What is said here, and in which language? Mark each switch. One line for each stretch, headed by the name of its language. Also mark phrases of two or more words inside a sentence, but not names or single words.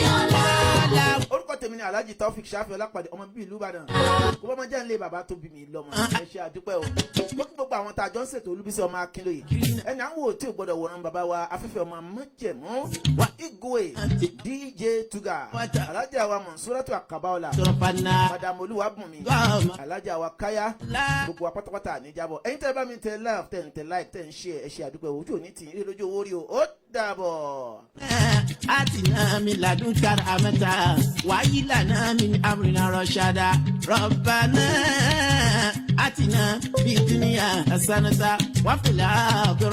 Yoruba: orúkọ tèmi ni Alhaji Taofik Shafi Ọlápàdé ọmọ bíbí ìlú Ìbàdàn kó bá máa jẹ́ nílé bàbá tó bí mi lọ́mọ ẹ ṣe àdúpẹ́ o mo kí gbogbo àwọn tá a jọ ń ṣètò Olúbísí ọmọ Akínlóye ẹni à ń wò tí ò gbọdọ̀ wòran bàbá wa afẹ́fẹ́ ọmọ májẹ̀mú wa Igwe DJ Tuga Alhaji àwa Monsuratu Akabaola Madam Olúwabùnmi Alhaji àwa Káyá gbogbo wa pátápátá níjàbọ̀ ẹ̀yin tẹ́ bá mi tẹ love tẹ like tẹ ń share ẹ ṣe àdúpẹ́ ojú òní tì í rí lójú owó rí o ó dàbọ̀.
Arabic: آتنا من لدنك رحمة وهب لنا من أمرنا رشدا ربنا آتنا في الدنيا حسنة وفي الآخرة